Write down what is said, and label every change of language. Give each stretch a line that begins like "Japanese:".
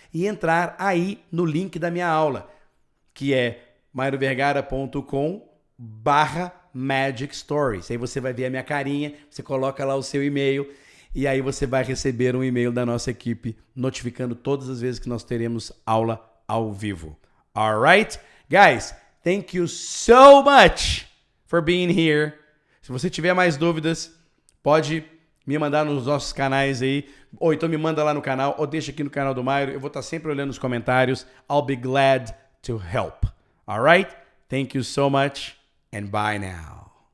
Portuguese: E entrar aí no link da minha aula, que é mairovergara.com/Magic Stories. Aí você vai ver a minha carinha, você coloca lá o seu e-mail e aí você vai receber um e-mail da nossa equipe notificando todas as vezes que nós teremos aula ao vivo.
English: Alright? Guys, thank you so much for being here.
Portuguese: Se você tiver mais dúvidas, pode me mandar nos nossos canais aí, ou então me manda lá no canal, ou deixa aqui no canal do Mairo. Eu vou estar sempre olhando os comentários.
English: I'll be glad to help. Alright? Thank you so much and bye now.